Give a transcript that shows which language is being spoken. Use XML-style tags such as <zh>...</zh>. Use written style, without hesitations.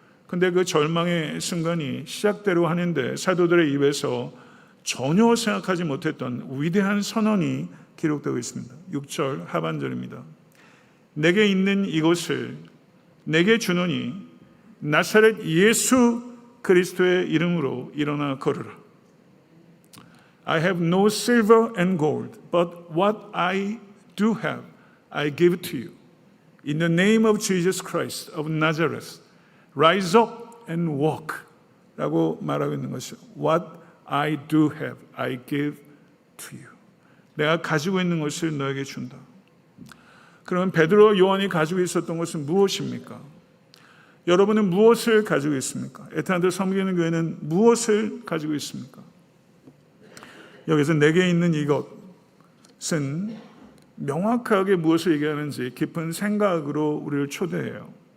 <ko>근데 그 절망의 순간이 시작대로 하는데 사도들의 입에서 전혀 생각하지 못했던 위대한 선언이 기록되고 있습니다. 6절 하반절입니다. 내게 있는 이것을 내게 주노니 나사렛 예수 그리스도의 이름으로 일어나 걸으라.</ko> <en>I have no silver and gold, but what I do have, I give to you. In the name of Jesus Christ of Nazareth, rise up and walk.</en> <ko>라고 말하고 있는 것이죠.</ko> <en>What I do have, I give to you.</en> <ko>내가 가지고 있는 것을 너에게 준다. 그러면 베드로 요한이 가지고 있었던 것은 무엇입니까? 여러분은 무엇을 가지고 있습니까? 에탄들 섬기는 교회는 무엇을 가지고 있습니까? 여기서 내게 있는 이것은 명확하게 무엇을 얘기하는지 깊은 생각으로 우리를 초대해요.</ko>